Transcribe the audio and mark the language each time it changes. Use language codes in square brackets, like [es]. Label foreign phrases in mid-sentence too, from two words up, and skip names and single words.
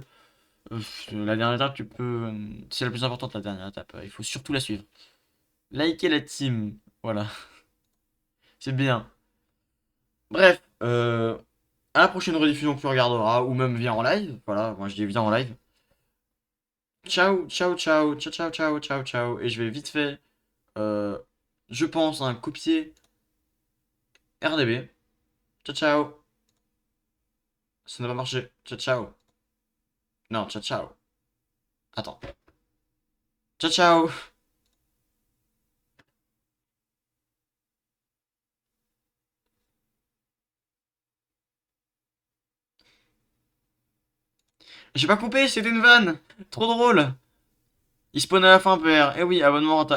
[fr] La dernière étape, tu peux, c'est la plus importante, la dernière étape. Il faut surtout la suivre. Liker la team, voilà, c'est bien. Bref, à la prochaine rediffusion que tu regarderas, ou même viens en live. Voilà, moi je dis viens en live. [it] Ciao, ciao, ciao, ciao, ciao, ciao, ciao, ciao. [fr] Et je vais vite fait, euh, je pense, copier RDB. [it] Ciao, ciao. [fr] Ça n'a pas marché. [it] Ciao, ciao. [fr] Non, [it] ciao, ciao. [fr] Attends. [it] Ciao, ciao. [fr] J'ai pas coupé, c'était une vanne. Trop drôle. Il spawn à la fin, PR. Eh oui, abonnement rentable.